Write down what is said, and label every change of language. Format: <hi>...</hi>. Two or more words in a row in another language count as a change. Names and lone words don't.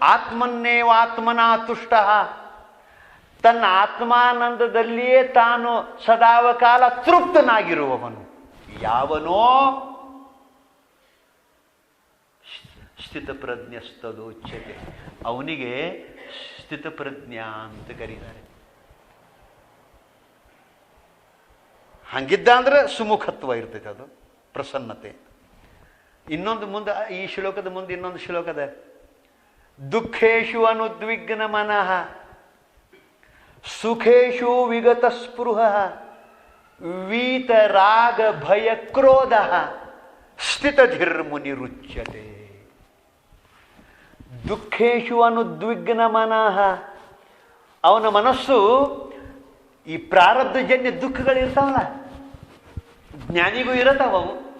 <kn>ಮತ್ತು</kn> <sa>ಆತ್ಮನ್ನೇವಾತ್ಮನ ತುಷ್ಟ,</sa> <kn>ತನ್ನ ಆತ್ಮಾನಂದದಲ್ಲಿಯೇ ತಾನು ಸದಾವಕಾಲ ತೃಪ್ತನಾಗಿರುವವನು ಯಾವನೋ ಸ್ಥಿತಪ್ರಜ್ಞಸ್ತದೋಚ್ಯತೆ, ಅವನಿಗೆ ಸ್ಥಿತಪ್ರಜ್ಞ ಅಂತ ಕರೀತಾರೆ. ಹಂಗಿದ್ದ ಅಂದ್ರೆ ಸುಮುಖತ್ವ ಇರ್ತೈತೆ, ಅದು ಪ್ರಸನ್ನತೆ. ಇನ್ನೊಂದು ಮುಂದೆ, ಈ ಶ್ಲೋಕದ ಮುಂದೆ ಇನ್ನೊಂದು ಶ್ಲೋಕದ,</kn> <sa>ದುಃಖೇಶು ಅನುದ್ವಿಗ್ನ ಮನಃ ಸುಖೇಶು ವಿಗತ ಸ್ಪೃಹ ವೀತ ರಾಗ ಭಯ ಕ್ರೋಧ ಸ್ಥಿತಧಿರ್ಮುನಿರುಚ್ಯತೆ. ದುಃಖೇಶು ಅನುದ್ವಿಗ್ನ ಮನಃ,</sa> <kn>ಅವನ ಮನಸ್ಸು ಈ ಪ್ರಾರಬ್ಧಜನ್ಯ ದುಃಖಗಳಿರ್ತಾವಲ್ಲ, ಜ್ಞಾನಿಗೂ ಇರತಾವವು.</kn>